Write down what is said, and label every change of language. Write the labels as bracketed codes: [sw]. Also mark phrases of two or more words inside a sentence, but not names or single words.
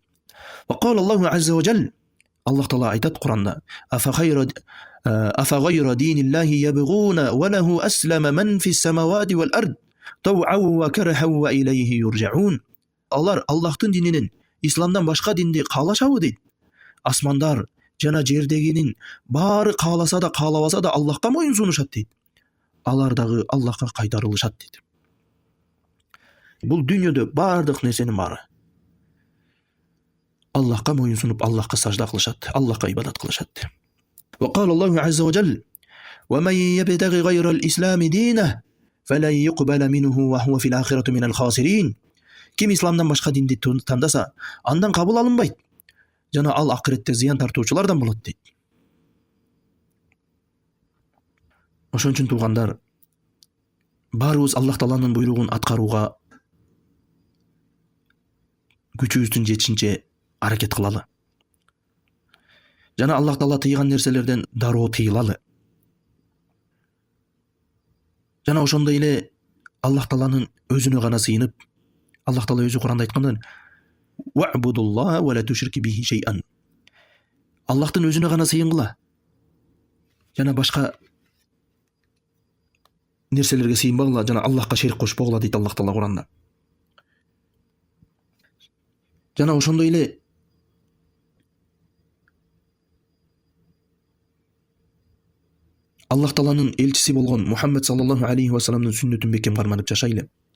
[ar] وقال الله عز وجل. [ky] Аллах Таала айтат Куранда: [ar] أفغير دين الله يبغون وله أسلم من في السماوات والأرض طوعا وكرها وإليه يرجعون. [ky] Алар Аллахтын дининен, исламдан башка динди каалашабы дейт. Асмандар жана жердегинин баары кааласа да каалабаса да Аллахка моюн сунушат дейт. Алар дагы Аллахка кайтарылышат дейт. Бул дүйнөдө бардык нерсенин баары Аллахка моюн сунуп, Аллахка сажда кылышат, Аллахка ибадат кылышат. [ar] وقال الله عز وجل: ومن يبتغي غير الإسلام دينه فلن يقبل منه وهو في الآخرة من الخاسرين. [ky] Ким исламдан башка динди тандаса, андан кабыл алынбайт. Жана ал акыретте зыян тартуучулардан болот дейт. Ошон үчүн туугандар, баарыбыз Аллах Тааланын буйругун аткарууга күчүбүздүн жетишинче аракет кылалы. Жана Аллах Таала тыйган нерселерден дароо тыйылалы. Жана ошондой эле Аллах Тааланын өзүнө гана сыйынып, Аллах Таала өзү Куранда айткандай: [ar] "واعبدوا الله ولا تشركوا به شيئا". [ky] Аллахтын өзүнө гана сыйынгыла. Жана башка нерселерге сыйынбагыла, жана Аллахка шерик кошпогула дейт Аллах Таала Куранда. Жана ошондой эле Аллах Тааланын элчиси болгон Мухаммед [ar] صلى الله عليه وسلم [ky] сүннөтүн бекем карманып жашайлы.